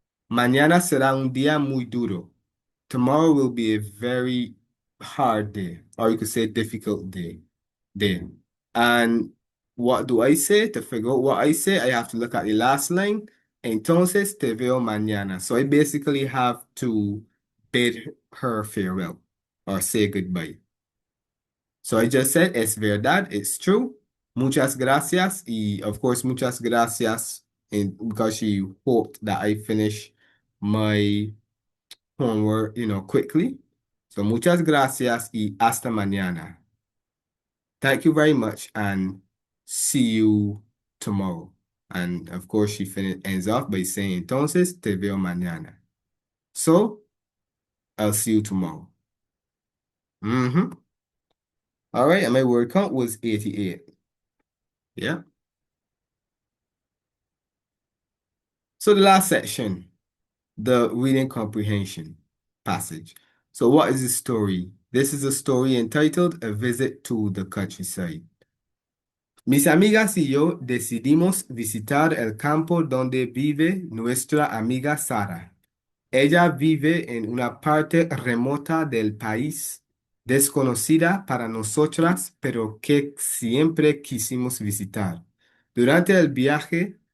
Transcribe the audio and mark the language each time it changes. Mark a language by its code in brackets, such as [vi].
[es] Mañana será un día muy duro. [en] Tomorrow will be a very hard day, or you could say difficult day. And what do I say? To figure out what I say, I have to look at the last line. Entonces te veo mañana. So I basically have to bid her farewell or say goodbye. So I just said, es verdad, it's true. Muchas gracias. Y of course, muchas gracias because she hoped that I finish my homework, quickly. [es] So muchas gracias y hasta mañana. [en] Thank you very much and see you tomorrow. And of course, she ends off by saying, entonces te veo mañana. So I'll see you tomorrow. All right, and my word count was 88. Yeah. So the last section, the reading comprehension passage. So what is the story? This is a story entitled A Visit to the Countryside. [es] Mis amigas y yo decidimos visitar el campo donde vive nuestra amiga Sara. Ella vive en una parte remota del país, desconocida para nosotras, pero que siempre quisimos visitar. Durante el viaje,